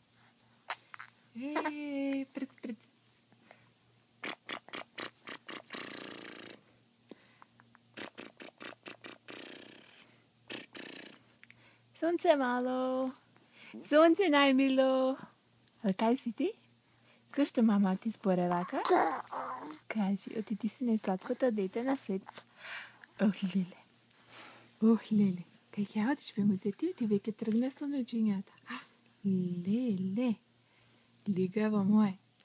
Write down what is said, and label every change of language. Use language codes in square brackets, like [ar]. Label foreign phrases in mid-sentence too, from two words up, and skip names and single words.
[bg] Пред. Слънце мало. Слънце най-мило. [mk] А кај си ти? Зашто мама ти зборе вака? Кажи, оти ти си најсладкото дете на свет. Ох, леле. Кај ќе одиш, бе, музети, ти веќе тргна со ноđењата. Леле. Лигаво мое.